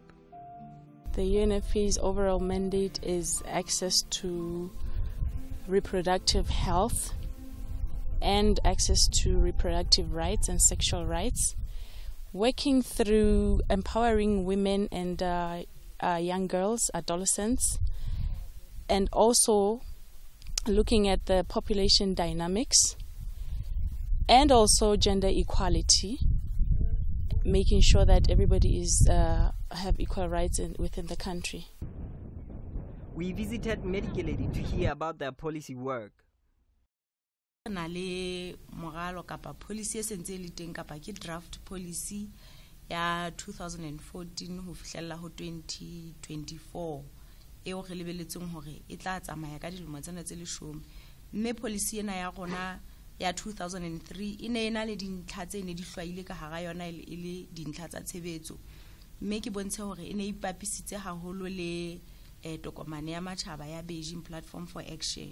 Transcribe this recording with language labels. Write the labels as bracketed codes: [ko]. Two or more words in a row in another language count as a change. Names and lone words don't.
[en] The UNFPA's overall mandate is access to reproductive health and access to reproductive rights and sexual rights, working through empowering women and young girls, adolescents, and also looking at the population dynamics and also gender equality, making sure that everybody is have equal rights within the country. We visited Medigaledi to hear about their policy work. [st] Na le moralo kapa policy e sentse le teng kapa ke [en] draft policy [st] ya 2014 ho fihlella ho 2024 eo re lebeletseng hore e tla tsamaya ka dilemo tsena tse 10 mme policy ena ya rona ya 2003 ine ena le dintlha tse ne di hlwaile ka hara yona ile dintlha tsa tshebetso mme ke bontshe hore ene ipapisitse haholo le tokomane ya matjhaba ya Beijing Platform for Action.